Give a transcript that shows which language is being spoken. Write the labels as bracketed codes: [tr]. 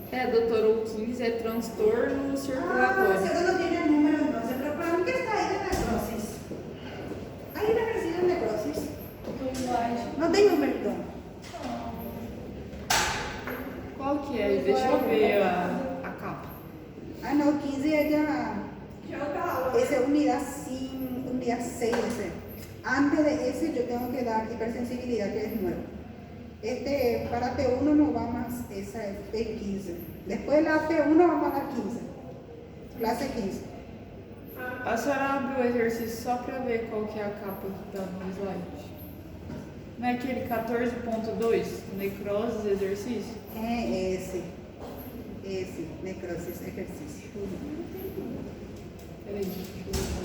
[pt] Doutor, o 15 é transtorno circulatório. [es] Usted no tiene el número entonces, pero para mí que está ahí de necrosis. Hay un ejercicio de necrosis. [pt] No tem número. Qual que é? Deixa eu ver a capa. [es] Ah, no, 15 es ya. [pt] Já é outra aula. [es] Ese es unidad 5, unidad 6 ese. Antes de ese yo tengo que dar hipersensibilidad, que es nuevo. Para P1 no va más, esa es P15. Después de la P1 vamos a la 15, clase 15. [pt] A senhora abre o exercício só para ver qual que é a capa que está no slide. Não é aquele 14.2, necroses, exercício? É esse, necrosis, exercício. Peraí, deixa eu ver.